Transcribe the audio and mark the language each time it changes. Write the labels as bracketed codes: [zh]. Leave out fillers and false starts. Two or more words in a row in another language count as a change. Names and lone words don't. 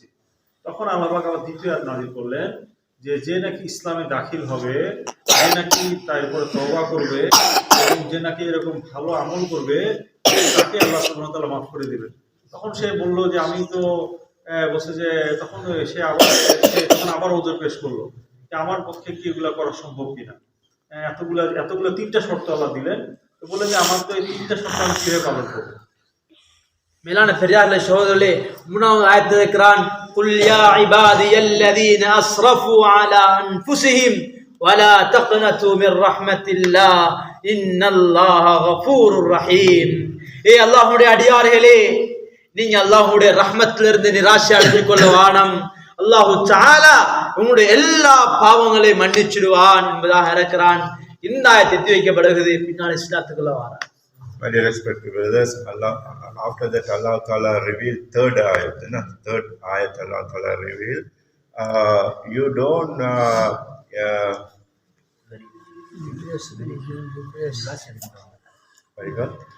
[bn] তখন আল্লাহ পাক আবার দ্বিতীয় আয়াত নাযিল করলেন যে নাকি ইসলামে দাখিল হবে, যে নাকি তার উপরে তওবা করবে এবং যে নাকি এরকম ভালো আমল করবে তাকে আল্লাহ [ar] سبحانه وتعالى [bn] মাফ করে দিবেন। তখন সে বলল যে আমি তো বলছে যে তখন সে তখন আবার ওজোর পেশ করলো যে আমার পক্ষে কি এগুলা করা সম্ভব কিনা, এতগুলা 3টা শর্ত আল্লাহ দিলেন। তো বলে যে আমার তো এই 3টা শর্ত আমি কিভাবে পালন করবো। [ta] மேலான பெரியார்களே சகோதரர்களே, மூணாவது ஆயத்தில் இருக்கிறான், [ar] قل يا عبادي الذين أسرفوا على أنفسهم ولا تقنطوا من رحمة الله إن الله غفور رحيم. [ta] அல்லாஹ்வுடைய அடியார்களே, நீங்க அல்லாஹ்வுடைய ரஹ்மத்திலிருந்து நிராசை அடைந்து கொள்ள வேண்டாம். அல்லாஹ் தஆலா உங்களுடைய எல்லா பாவங்களையும் மன்னிச்சிடுவான் என்பதாக இருக்கிறான். இந்த ஆயத்தை எத்தி வைக்கப்படுகிறது. பின்னால் இஸ்லாத்துக்குள்ள வாரான். [en] My dear respected brothers, after that Allah Ta'ala revealed third ayat, Allah Ta'ala revealed, you don't, very good.